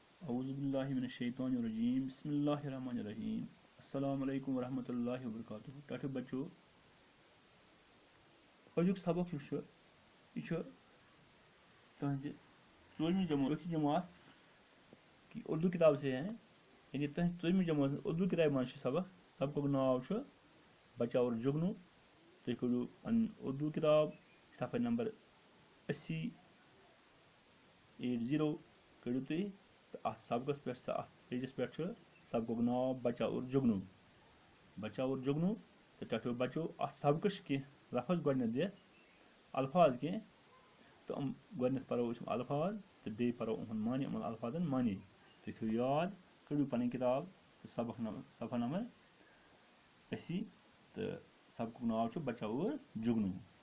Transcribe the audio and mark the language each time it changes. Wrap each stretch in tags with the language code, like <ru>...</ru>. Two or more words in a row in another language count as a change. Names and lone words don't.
<ks>اعوذ باللہ من الشیطان الرجیم بسم اللہ الرحمن الرحیم السلام علیکم ورحمۃ اللہ وبرکاتہ ٹھٹھو بچو أزیُک سبق یُس چھُ یہِ چھُ تُہنٛزِ ژوٗرمہِ جماعت</ks> <ur>کی اردو کتاب سے ہیں</ur> <ks>یعنی تُہنٛزِ ژوٗرمہِ جماعت اردو کتابہِ منٛز چھُ سبقُک ناو چھُ بچہ اور جگنو تُہۍ کٔرِو پنٕنۍ اردو کتاب صفحہ نمبر 80 کٔرِو تُہۍ تہٕ اَتھ سبقس پٮ۪ٹھ اَتھ پیجس پٮ۪ٹھ چھُ سبقُک ناو بچہ اور جگنو تہٕ ٹھٹھو بچو اَتھ سبقس چھِ کینٛہہ لفظ گۄڈنٮ۪تھ دِتھ الفاظ کینٛہہ تہٕ گۄڈنٮ۪تھ پرو أسۍ یِم الفاظ تہٕ بیٚیہِ پرو یِمن معنے یِمن الفاظن معنے تُہۍ تھٲیِو یاد کٔڑِو پنٕنۍ کِتاب تہٕ صفحہ نمبر 80 تہٕ سبقُک ناو چھُ بچہ اور جگنو</ks>